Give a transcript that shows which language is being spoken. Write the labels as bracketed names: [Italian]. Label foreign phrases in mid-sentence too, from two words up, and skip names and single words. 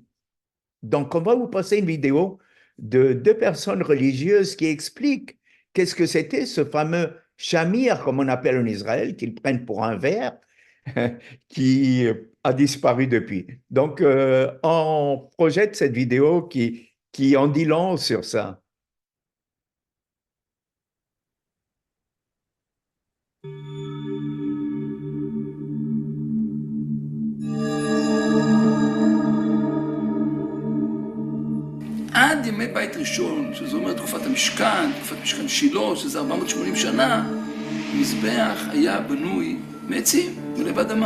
[French] Donc, on va vous passer une vidéo de 2 personnes religieuses qui expliquent qu'est-ce que c'était ce fameux chamir, comme on appelle en Israël, qu'ils prennent pour un verre, qui a disparu depuis. Donc, on projette cette vidéo qui en dit long sur ça. [Hebrew] עד ימי בית ראשון, שזה אומר תקופת המשכן, תקופת משכן שילה, שזה 480 שנה, המזבח היה בנוי מעצים ולב אדמה.